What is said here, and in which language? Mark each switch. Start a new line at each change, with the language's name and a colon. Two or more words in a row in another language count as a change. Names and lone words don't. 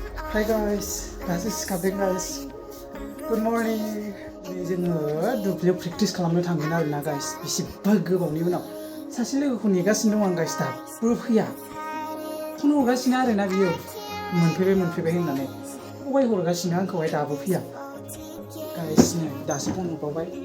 English: Hi guys,
German: das ist
English: Kabin guys. Good morning.
Bodo: जोङो दुब्लियाव प्रेक्टिस खालामनो थांगोन आरोना guys. बेसेबा गोबावनि उनाव सासे लोगोखौ नेगासिनो दं आं guys दाबो फैया. फन हरगासिनो आरोना बियो मोनफैबाय होननानै थगाय हरगासिनो आंखौहाय दाबो फैया. guys नै दासो फन हरबावबाय.